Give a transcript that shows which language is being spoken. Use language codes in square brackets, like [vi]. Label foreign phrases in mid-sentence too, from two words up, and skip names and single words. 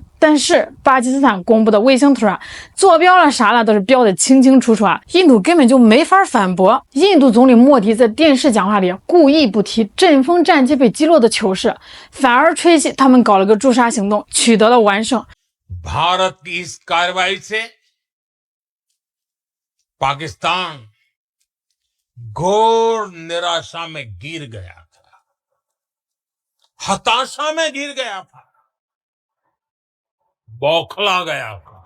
[zh] 但是巴基斯坦公布的卫星图坐标了啥了都是标的清清楚楚印度根本就没法反驳。印度总理莫迪在电视讲话里故意不提阵风战机被击落的糗事，反而吹嘘他们搞了个驻沙行动，取得了完胜。 [hi] भारत की इस कार्रवाई से पाकिस्तान घोर निराशा में गिर गया था, हताशा में गिर गया था, बौखला गया था।